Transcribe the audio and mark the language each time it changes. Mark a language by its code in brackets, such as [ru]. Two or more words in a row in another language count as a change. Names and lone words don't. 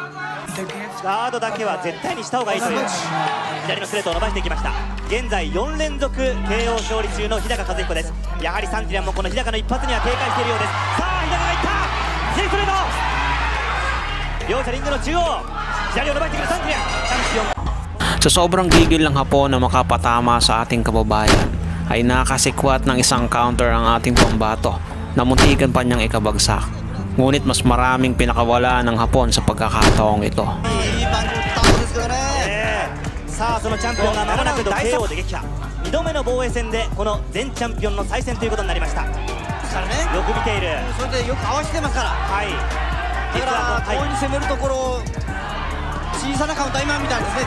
[ja] ガードだけは絶対にした方がいいという左のストレートを伸ばしていきました。現在4連続 KO 勝利中の日高和彦です。やはりサンティランもこの日高の一発には警戒しているようです。さあ日高がいった。左ストレート。両者リングの中央左を伸ばしてくるサンティラン。チャンピオン [tl] Sa sobrang gigil ng Hapon na makapatama sa ating kababayan ay nakasikwat ng isang counter ang ating pambato na muntikan pa niyang ikabagsak. Ngunit mas maraming pinakawala ng Hapon sa pagkakataong ito. [ja] さあそのチャンピオンが間もなくKOで撃破。2度目の防衛戦でこの前チャンピオンの再戦ということになりました。よく見ている。それでよく合わせてますから。はい。だから強引に攻めるところ小さなカウンター今みたいですね。